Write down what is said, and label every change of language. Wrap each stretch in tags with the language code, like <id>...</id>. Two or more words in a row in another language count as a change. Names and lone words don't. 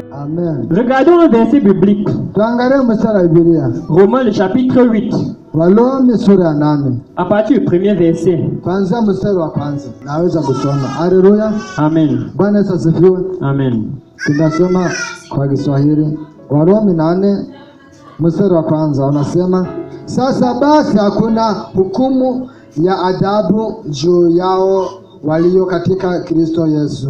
<fr>Amen. Regardons le verset biblique.</fr> <sw>Tuangalie mstari wa Biblia.</sw> <fr>Romains le chapitre 8.</fr> <sw>Warumi sura ya 8.</sw> <fr>À partir du premier verset.</fr> <sw>Kwanza mstari wa kwanza. Naweza kusoma. Haleluya. Amen. Bwana Yesu asifiwe. Amen. Tunasoma kwa Kiswahili. Warumi 8 mstari wa kwanza unasema, sasa basi hakuna hukumu ya adhabu juu yao walio katika Kristo Yesu.</sw>